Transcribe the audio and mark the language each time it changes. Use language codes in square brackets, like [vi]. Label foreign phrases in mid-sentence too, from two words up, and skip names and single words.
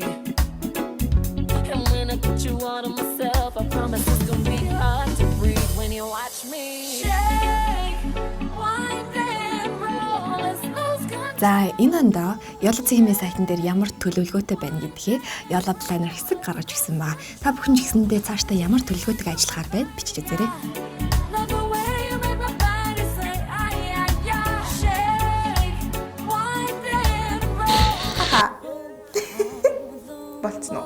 [en] And when I put you all to myself, I promise it's gonna be hard to breathe when you watch me shake, wind and roll, let's lose control. [mn] За энэ ондоо Yolo Цэхимээ сайтн дээр ямар төлөвлөгөөтэй байна гэдгийг Yolo Planner хэсэг гаргаж ирсэн ба. Та бүхэн ч гэсэндээ цаашдаа ямар төлөвлөгөөтэй ажиллахаар байна бичиж үзээрэй. Болцсон уу?